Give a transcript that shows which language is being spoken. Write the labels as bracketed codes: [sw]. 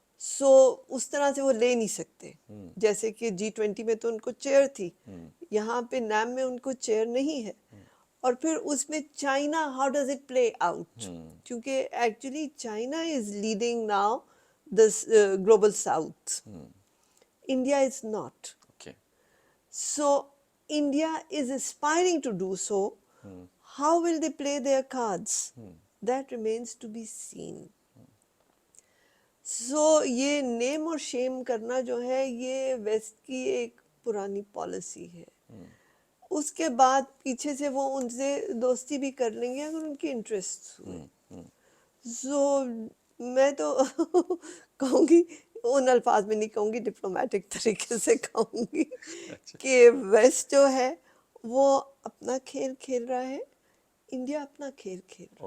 [ur] سو اس طرح سے وہ لے نہیں سکتے. جیسے کہ G20 میں تو ان کو چیئر تھی, یہاں پہ نام میں ان کو چیئر نہیں ہے. اور پھر اس میں [en] China, how does it play out, [ur] کیونکہ [en] Actually China is leading now this global south, India is not. Okay. So India is aspiring to do so. How will they play their cards? That remains to be seen. [ur] So یہ نیم اور شیم کرنا جو ہے یہ waste کی ایک پرانی policy ہے. اس کے بعد پیچھے سے وہ ان سے دوستی بھی کر لیں گے اگر ان کی انٹرسٹ ہوئے. سو میں تو کہوں گی, ان الفاظ میں نہیں کہوں گی, ڈپلومیٹک طریقے سے کہوں گی کہ ویسٹ جو ہے وہ اپنا کھیل کھیل رہا ہے, انڈیا اپنا کھیل کھیل رہا ہے.